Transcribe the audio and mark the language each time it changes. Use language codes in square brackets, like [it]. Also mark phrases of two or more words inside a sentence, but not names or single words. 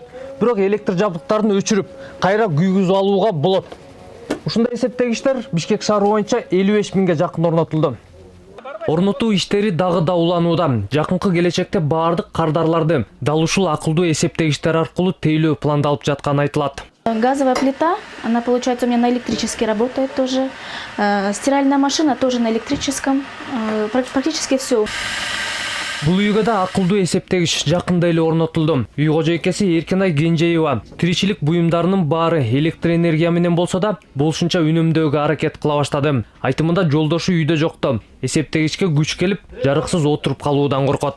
[ky] Бирок электр жабдыктарын өчүрүп, кайра күйгүзүп алууга болот. Ушундай эсептегичтер Бишкек шаары боюнча 55 миңге жакын орнотулду. Орнотуу иштери дагы да уланууда. Жакынкы келечекте баардык кардарларды дал ушул акылдуу эсептегичтер аркылуу тейлөө пландалып жатканы айтылат. [ru] Газовая плита, она, получается, у меня на электрически работает тоже. Стиральная машина тоже на электрическом. Практически все. [ky] Бул үйгө да акылдуу эсептегич жакында эле орнотулду. Үй кожойкеси Эркинай Кенжеева тиричилик буюмдарынын баары электр энергия менен болсо да болушунча үнөмдөөгө аракет кыла баштады. Айтымында жолдошу үйдө жокту. Эсептегичке күч келип, жарыксыз отуруп калуудан коркот.